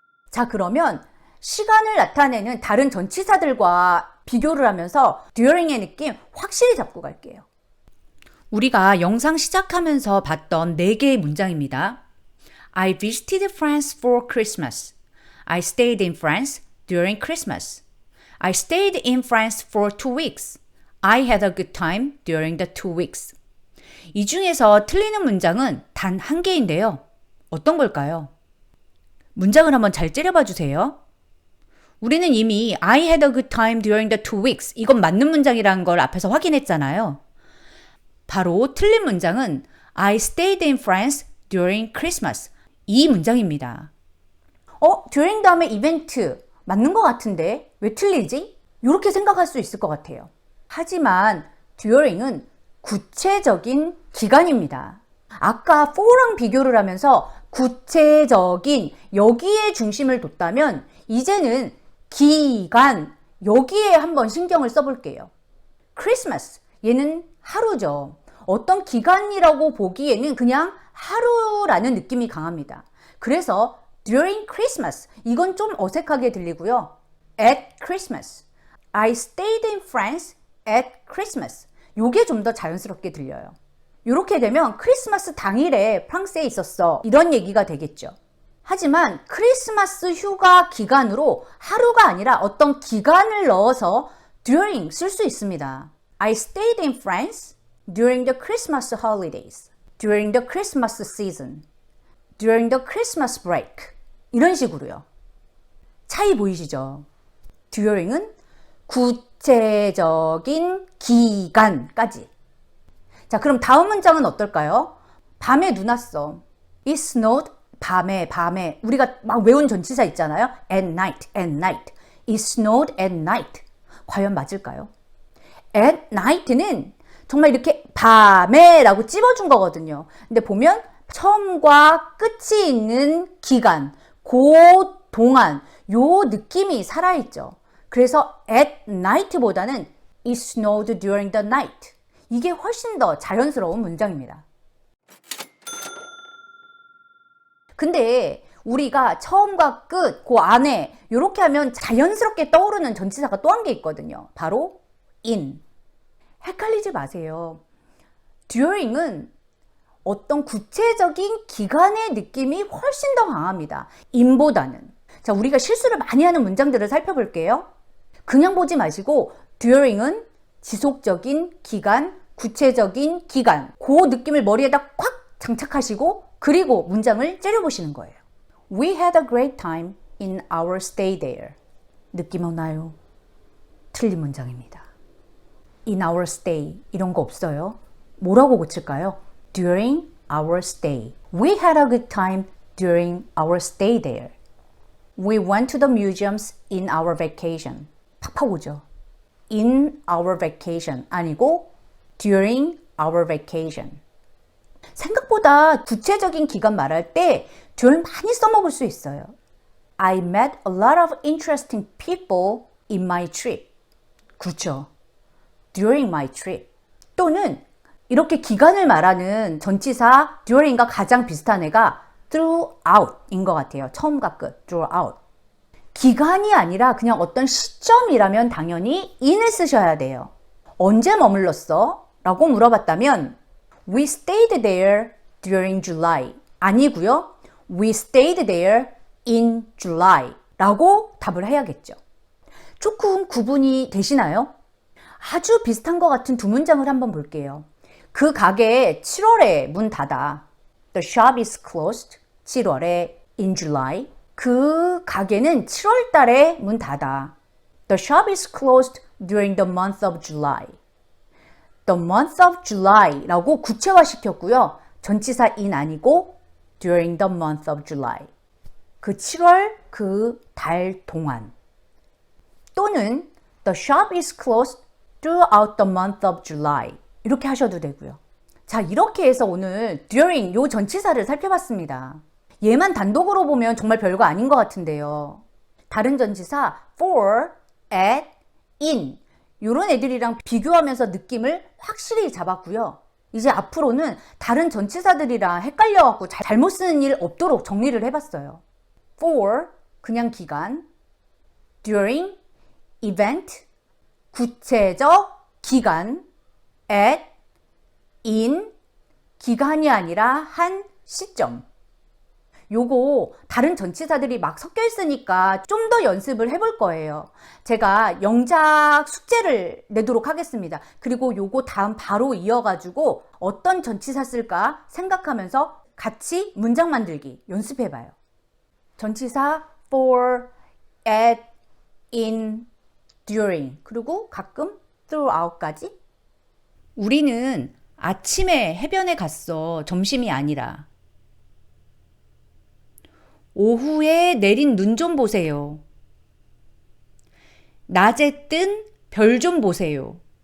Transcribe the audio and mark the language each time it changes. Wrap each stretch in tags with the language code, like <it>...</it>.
<ko>자, 그러면 시간을 나타내는 다른 전치사들과 비교를 하면서 during의 느낌 확실히 잡고 갈게요. 우리가 영상 시작하면서 봤던 4개의 문장입니다.</ko> <en>I visited France for Christmas. I stayed in France during Christmas. I stayed in France for 2 weeks. I had a good time during the 2 weeks.</en> <ko>이 중에서 틀리는 문장은 단 한 개인데요. 어떤 걸까요? 문장을 한번 잘 째려봐 주세요. 우리는 이미</ko> <en>I had a good time during the 2 weeks.</en> <ko>이건 맞는 문장이라는 걸 앞에서 확인했잖아요. 바로 틀린 문장은</ko> <en>I stayed in France during Christmas.</en> <ko>이 문장입니다. during 다음에 이벤트 맞는 것 같은데 왜 틀리지? 이렇게 생각할 수 있을 것 같아요. 하지만 during은 구체적인 기간입니다. 아까 for랑 비교를 하면서 구체적인 여기에 중심을 뒀다면 이제는 기간 여기에 한번 신경을 써볼게요. Christmas 얘는 하루죠. 어떤 기간이라고 보기에는 그냥 하루라는 느낌이 강합니다. 그래서</ko> <en>during Christmas</en> <ko>이건 좀 어색하게 들리고요.</ko> <en>At Christmas I stayed in France at Christmas</en> <ko>요게 좀 더 자연스럽게 들려요. 이렇게 되면 크리스마스 당일에 프랑스에 있었어 이런 얘기가 되겠죠. 하지만 크리스마스 휴가 기간으로 하루가 아니라 어떤 기간을 넣어서 during 쓸 수 있습니다.</ko> <en>I stayed in France during the Christmas holidays, during the Christmas season, during the Christmas break 이런 식으로요.</en> <ko>차이 보이시죠? during은 구체적인 기간까지. 자, 그럼 다음 문장은 어떨까요? 밤에 눈 왔어.</ko> <en>It snowed.</en> <ko>밤에. 우리가 막 외운 전치사 있잖아요.</ko> <en>At night. It snowed at night.</en> <ko>과연 맞을까요? At night는 정말 이렇게 밤에 라고 찝어준 거거든요. 근데 보면 처음과 끝이 있는 기간, 그 동안 요 느낌이 살아있죠. 그래서</ko> <en>at night보다는 It snowed during the night.</en> <ko>이게 훨씬 더 자연스러운 문장입니다. 근데 우리가 처음과 끝, 그 안에 이렇게 하면 자연스럽게 떠오르는 전치사가 또 한 개 있거든요. 바로 in. 헷갈리지 마세요. during은 어떤 구체적인 기간의 느낌이 훨씬 더 강합니다. in보다는. 자, 우리가 실수를 많이 하는 문장들을 살펴볼게요. 그냥 보지 마시고 during은 지속적인 기간, 구체적인 기간, 그 느낌을 머리에다 콱 장착하시고 그리고 문장을 째려보시는 거예요.</ko> <en>We had a great time in our stay there.</en> <ko>느낌 오나요? 틀린 문장입니다.</ko> <en>In our stay</en> <ko>이런 거 없어요. 뭐라고 고칠까요?</ko> <en>During our stay. We had a good time during our stay there. We went to the museums in our vacation.</en> <ko>팍팍 오죠.</ko> <en>In our vacation</en> <ko>아니고</ko> <en>during our vacation.</en> <ko>생각보다 구체적인 기간 말할 때 during 많이 써먹을 수 있어요.</ko> <en>I met a lot of interesting people in my trip.</en> <ko>그렇죠.</ko> <en>During my trip.</en> <ko>또는 이렇게 기간을 말하는 전치사 during과 가장 비슷한 애가 throughout인 것 같아요. 처음과 끝. throughout. 기간이 아니라 그냥 어떤 시점이라면 당연히 in을 쓰셔야 돼요. 언제 머물렀어? 라고 물어봤다면</ko> <en>We stayed there during July.</en> <ko>아니고요.</ko> <en>We stayed there in July.</en> <ko>라고 답을 해야겠죠. 조금 구분이 되시나요? 아주 비슷한 것 같은 두 문장을 한번 볼게요. 그 가게 7월에 문 닫아.</ko> <en>The shop is closed.</en> <ko>7월에</ko> <en>in July.</en> <ko>그 가게는 7월 달에 문 닫아.</ko> <en>The shop is closed during the month of July. The month of July 라고 구체화시켰고요.</en> <ko>전치사</ko> <en>in</en> <ko>아니고</ko> <en>during the month of July.</en> <ko>그 7월 그 달 동안.</ko> <en>또는 The shop is closed throughout the month of July.</en> <ko>이렇게 하셔도 되고요. 자, 이렇게 해서 오늘 during 요 전치사를 살펴봤습니다. 얘만 단독으로 보면 정말 별거 아닌 것 같은데요. 다른 전치사 for, at, in 이런 애들이랑 비교하면서 느낌을 확실히 잡았고요. 이제 앞으로는 다른 전치사들이랑 헷갈려갖고 잘못 쓰는 일 없도록 정리를 해봤어요. for, 그냥 기간, during, event, 구체적 기간, at, in, 기간이 아니라 한 시점. 요거 다른 전치사들이 막 섞여 있으니까 좀 더 연습을 해볼 거예요. 제가 영작 숙제를 내도록 하겠습니다. 그리고 요거 다음 바로 이어가지고 어떤 전치사 쓸까 생각하면서 같이 문장 만들기 연습해봐요. 전치사 for, at, in, during, 그리고 가끔 throughout까지. 우리는 아침에 해변에 갔어. 점심이 아니라. 오후에 내린 눈 좀 보세요. 낮에 뜬 별 좀 보세요.</ko>